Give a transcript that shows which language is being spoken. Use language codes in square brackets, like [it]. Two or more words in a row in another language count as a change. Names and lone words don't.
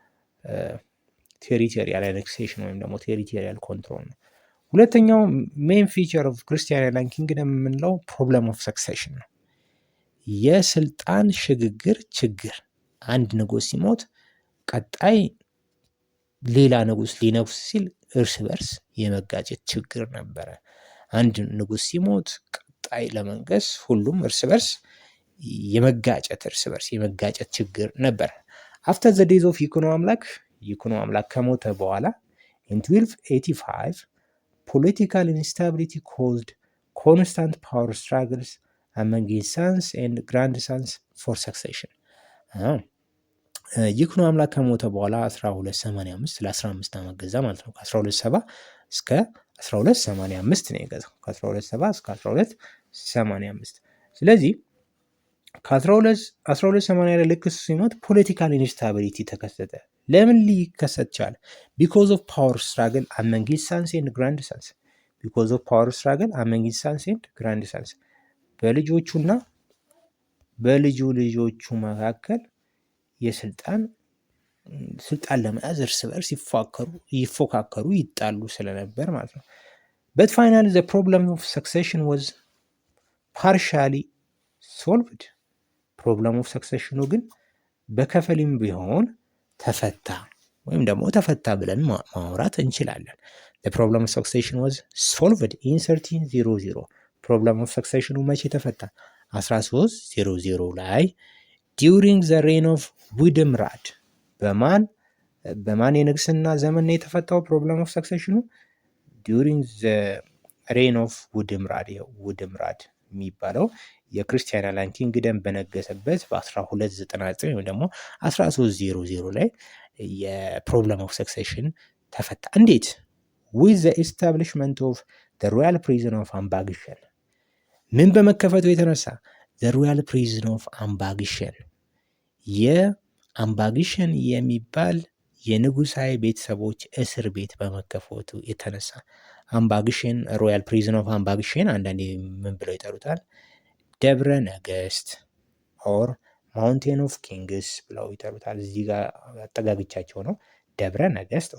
[en] territorial annexation [am] ወይም ደግሞ [en] territorial control [am] ነው። ሁለተኛው [en] main feature of [am] ክርስቲያን ያላን ኪንግደም የምንለው [en] problem of succession [am] ነው። የስልጣን ሽግግር ችግር። አንድ ንጉስ ሲሞት ቀጣይ ሌላ ንጉስ ሊነግስ ሲል እርስ በርስ የመጋጨት ችግር ነበረ። አንድ ንጉስ ሲሞት ቀጣይ ለመንገስ ሁሉም እርስ በርስ የመጋጨት ችግር ነበር። [en] after the death of ይኩኖ አምላክ [am] ከሞተ በኋላ [en] in 1285 political instability caused constant power struggles among his sons and grandsons for succession. [am] ይኩኖ አምላክ ከሞተ በኋላ 1285 ለ15 ዓመት ገዛ ማለት ነው። ከ1270 እስከ 1285 ነው የገዛው። ከ1270 እስከ 1285። ስለዚህ ከ1280 ላይ ልክ ሲሞት [en] political instability [am] ተከሰተ። ለምን ሊከሰት ቻለ? [en] because of power struggle among his sons and grandsons። because of power struggle among his sons and grandsons [am] በልጆቹና በልጁ ልጆቹ መካከል ስልጣን ለመያዝ እርስ በርስ ይፎካከሩ ይጣሉ ስለነበር ማለት ነው። [en] but finally the problem of succession was partially solved. problem of succession [am] ግን በከፊልም ቢሆን ተፈታ ወይም ደግሞ ተፈታ ብለን ማውራት እንችላለን። [en] the problem of succession was solved in 1300. problem of succession [am] መቼ ተፈታ? 1300 ላይ [en] during the reign of [am] ውድምራድ። በማን የንግስና ዘመን ነው የተፈታው [en] problem of succession? during the reign of [am] ውድምራድ የሚባለው የክርስቲያን አላን ኪንግደም በነገሰበት በ1299 ወይም ደግሞ 1300 ላይ [en] problem of succession [am] ተፈታ። እንዴት? [en] with the establishment of the royal prison of አምባግሸን። [am] ምን በመከፈቱ የተነሳ? [en] the royal prison of [am] አምባግሸን፣ የአምባግሸን የሚባል የንጉሳዊ ቤተሰቦች እስር ቤት በመከፈቱ የተነሳ። አምባግሸን [en] royal prison of [am] አምባግሸን አንዳንዴ ምን ብለው ይጠሩታል? ደብረ ነገስት [en] or mountain of kings [am] ብለው ይጠሩታል። እዚህ ጋር አጠጋግቻቸው ነው። ደብረ ነገስት